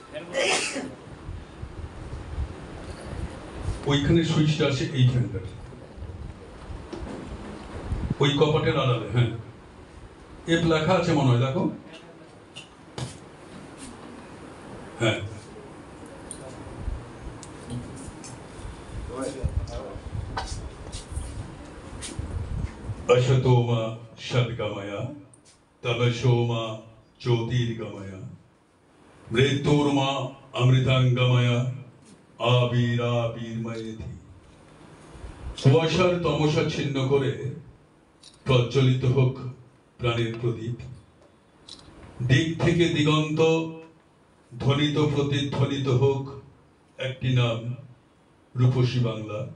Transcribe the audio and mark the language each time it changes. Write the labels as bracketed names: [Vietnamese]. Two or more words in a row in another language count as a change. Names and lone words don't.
[Bangla] ওইখানে সুইচটা আছে এইখানটার, ওই কপাটের আড়ালে। হ্যাঁ, এফ লেখা আছে মনে হয়, দেখো। হ্যাঁ, [Sanskrit] अशतो मा सद्गमया तमसो मा ज्योतिर्गमया मृत्युर्मा अमृतांगमया आविराविर्मयेति। [Bangla] কুয়াশার তমসা ছিন্ন করে প্রজ্বলিত হোক প্রাণের প্রদীপ। দিক থেকে দিগন্ত ধ্বনিত প্রতিধ্বনিত হোক একটি নাম, রূপসী বাংলা।